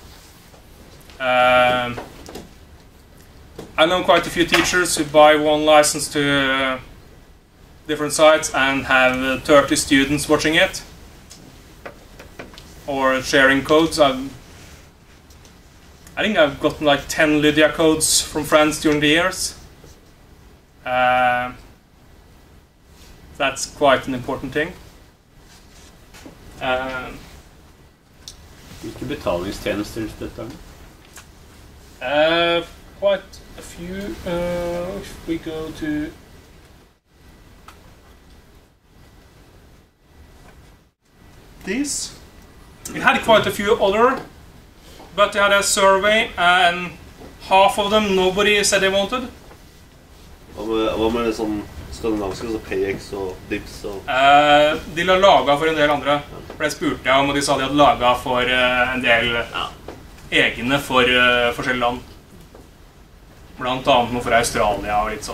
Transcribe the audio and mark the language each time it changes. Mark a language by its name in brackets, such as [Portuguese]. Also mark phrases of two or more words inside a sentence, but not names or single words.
[English] I know quite a few teachers who buy one license to different sites and have 30 students watching it or sharing codes. I think I've gotten like 10 Lydia codes from friends during the years. That's quite an important thing. [Norwegian] Hvilke betalingstjenester støtter du? [English] Quite a few. If we go to these, it had quite a few other, but they had a survey and half of them nobody said they wanted. [Norwegian] Hva med det sånn skandinaviske, altså PX og Dips og... De la laget for en del andre. For det spurte jeg om, og de sa de hadde laget for en del egne for forskjellige land. Blant annet noe for Australia og litt sånn.